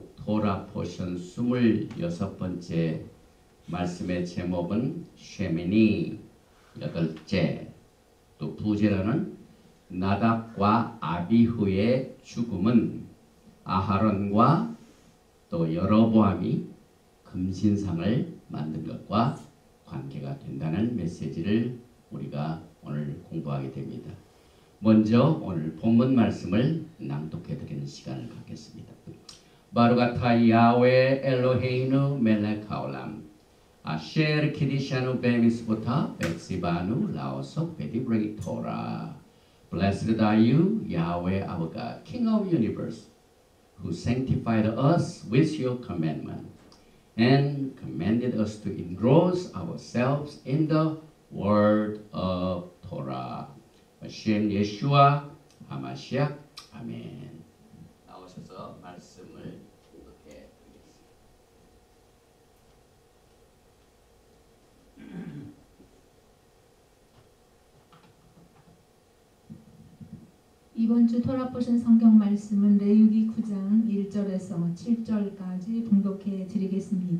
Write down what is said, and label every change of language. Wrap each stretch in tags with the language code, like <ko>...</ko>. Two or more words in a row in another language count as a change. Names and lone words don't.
<en>Torah portion</en> <ko>26번째 말씀의 제목은 쉐미니 8째, 또 부제로는 나답과 아비후의 죽음은 아하론과 또 여로보암이 금신상을 만든 것과 관계가 된다는 메시지를 우리가 오늘 공부하게 됩니다. 먼저 오늘 본문 말씀을 낭독해 드리는 시간을 갖겠습니다.</ko> <he>ברוך אתה יהוה אלוהינו מלך העולם אשר קידשנו במצוותיו וציוונו לעסוק בדברי תורה.</he> <en>Blessed are you, Yahweh our God, King of universe, who sanctified us with your commandment and commanded us to engross ourselves in the word of Torah.</en> <he>השם ישוע המשיח אמן.</he> <ko>나오셔서 말씀을 이렇게 드리겠습니다. 이번 주</ko> <en>Torah portion</en> <ko>성경 말씀은 레위기 9장 1절에서 7절까지 봉독해 드리겠습니다.</ko>